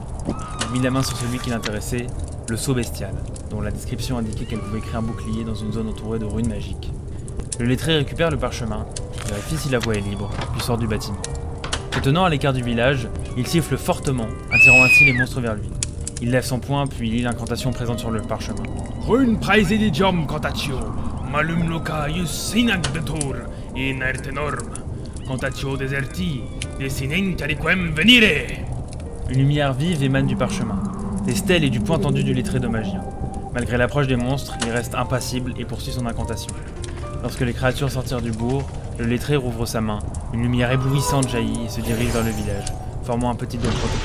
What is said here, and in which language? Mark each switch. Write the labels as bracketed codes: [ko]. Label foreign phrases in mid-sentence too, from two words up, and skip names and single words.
[fr] Il mit la main sur celui qui l'intéressait, le sceau bestial, dont la description indiquait qu'elle pouvait créer un bouclier dans une zone entourée de runes magiques. Le lettré récupère le parchemin, vérifie si la voie est libre, puis sort du bâtiment. Se tenant à l'écart du village, il siffle fortement, attirant ainsi les monstres vers lui. Il lève son poing puis lit l'incantation présente sur le parchemin. [la] Rune praesidium contatio, malum loca ius sinagdatur in erte norm, contatio deserti, desinent aliquem venire. [fr] Une lumière vive émane du parchemin, des stèles et du poing tendu du lettré de magien. Malgré l'approche des monstres, il reste impassible et poursuit son incantation. Lorsque les créatures sortirent du bourg, le lettré rouvre sa main, une lumière éblouissante jaillit et se dirige vers le village, formant un petit dôme protecteur.